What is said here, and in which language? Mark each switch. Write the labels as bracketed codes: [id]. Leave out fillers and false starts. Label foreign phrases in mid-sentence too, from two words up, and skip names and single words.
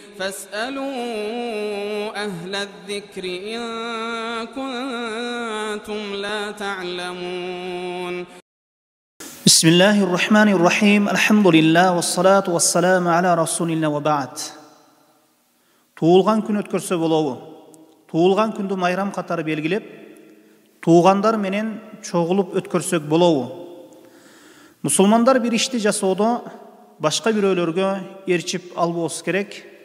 [ar] فاسألوا أهل الذكر إن كنتم لا تعلمون. بسم الله الرحمن الرحيم. الحمد لله والصلاة والسلام على رسول الله وبعد. [ky] Туылған күн өткөрсө болобу? Туылған күндү майрам катары белгилеп, туугандар менен чогулуп өткөрсөк болобу? Мусулмандар бир ишти жасоодо башка бирөөлөргө ээрчип албоосу керек.